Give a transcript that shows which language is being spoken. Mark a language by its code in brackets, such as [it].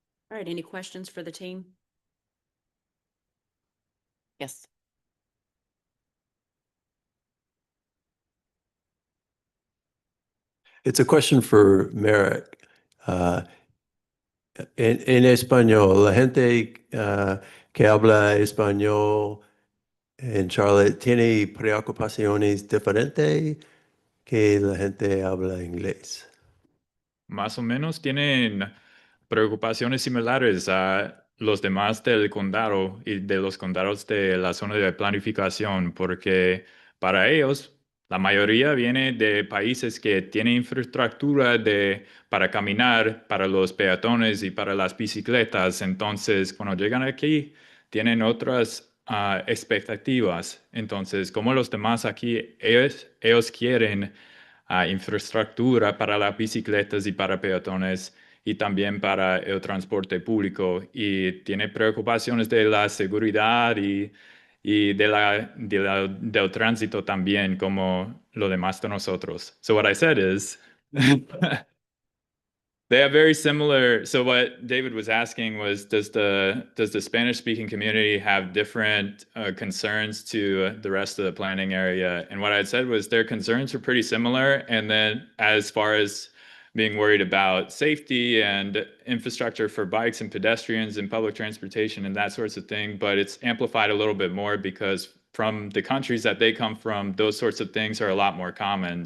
[en] All right, any questions for the team? Yes. It's a question for Merrick. [es] En español, la gente que habla español en Charlotte tiene preocupaciones diferentes que la gente habla inglés. Más o menos tienen preocupaciones similares a los demás del condado y de los condados de la zona de planificación, porque para ellos la mayoría viene de países que tienen infraestructura para caminar, para los peatones y para las bicicletas. Entonces, cuando llegan aquí, tienen otras expectativas. Entonces, como los demás aquí, ellos quieren infraestructura para las bicicletas y para peatones y también para el transporte público y tiene preocupaciones de la seguridad y del tránsito también como lo demás de nosotros. [en] So what I said is they have very similar. So what David was asking was, does the Spanish speaking community have different concerns to the rest of the planning area? And what I had said was their concerns are pretty similar. And then as far as being worried about safety and infrastructure for bikes and pedestrians and public transportation and that sorts of thing, but it's amplified a little bit more because from the countries that they come from, those sorts of things are a lot more common.